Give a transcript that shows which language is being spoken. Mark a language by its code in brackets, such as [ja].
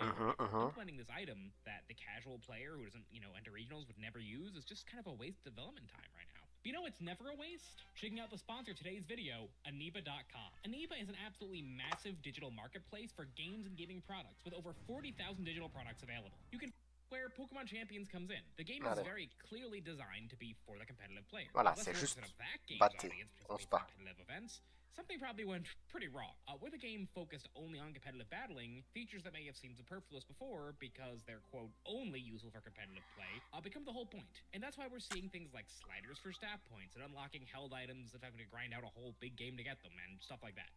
[en] Implementing this item that the casual player who doesn't, enter regionals would never use is just kind of a waste of development time right now. But it's never a waste? Checking out the sponsor of today's video, Aniba.com. Aniba is an absolutely massive digital marketplace for games and gaming products with over 40,000 digital products available. You can where Pokemon Champions comes in. The game is very clearly designed to be for the competitive player. [fr] Voilà, c'est juste battre, on se bat. [en] Something probably went pretty wrong. With a game focused only on competitive battling, features that may have seemed superfluous before because they're, quote, only useful for competitive play, become the whole point. And that's why we're seeing things like sliders for stat points and unlocking held items and having to grind out a whole big game to get them and stuff like that.